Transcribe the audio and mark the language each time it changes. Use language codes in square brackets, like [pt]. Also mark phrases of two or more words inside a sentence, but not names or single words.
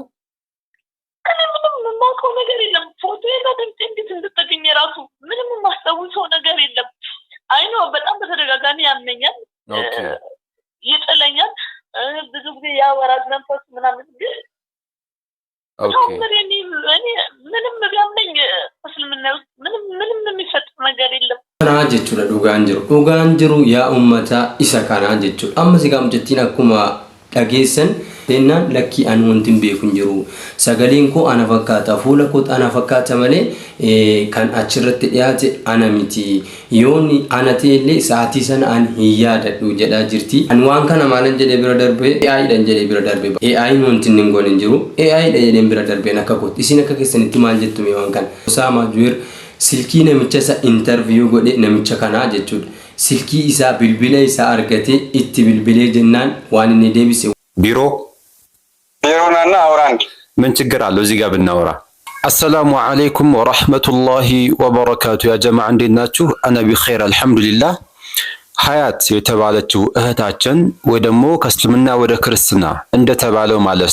[am] እኔ ምንም የማውቀው ነገር የለም። ፎቶ የለኝም እንዴት እንድትገኝ ራሱ ምንም የማስታውሰው ነገር የለም። አይኖ በጣም በተደጋጋሚ ያመኛል፣ ይጥለኛል፣ ብዙ ጊዜ ያወራል መንፈስ ምናምን ግን ምንም ቢያመኝ እስልምና ውስጥ ምንም የሚፈጥር ነገር የለም። [om] kana jechuudha dhugaan jiru yaa ummata isa kana jechuudha. Amma si gamjettiin akkuma dhageessan teenaan lakkii an wantin beekun jiru sagaleen koo ana fakkaata fuula koo ana fakkaata malee kan achirratti dhiyaate ana miti yoonni ana teellee sa'aatii sana an hin yaadadhu jedhaa jirti. An waan kana maalan jedhee bira darbe AI dhan jedhee bira darbe AI wantin hin goone jiru AI dha jedheen bira darbeen akka kooti isin akka keessanitti maal jettume waan kana Osama Juir silkii namicha isa interview godhe namicha kana jechuudha. Silkii isaa bilbila isaa argate itti bilbilee jennaan waan inni deebise ቢሮናና አውራንድ [am] ምን ችግር አለው እዚህ ጋር ብናወራ? [ar] السلام عليكم ورحمة الله وبركاته يا جماعة [am] እንዴት ናችሁ? [ar] أنا بخير الحمد لله። [am] ሀያት የተባለችው እህታችን ወይ ደግሞ ከእስልምና ወደ ክርስትና እንደተባለው ማለት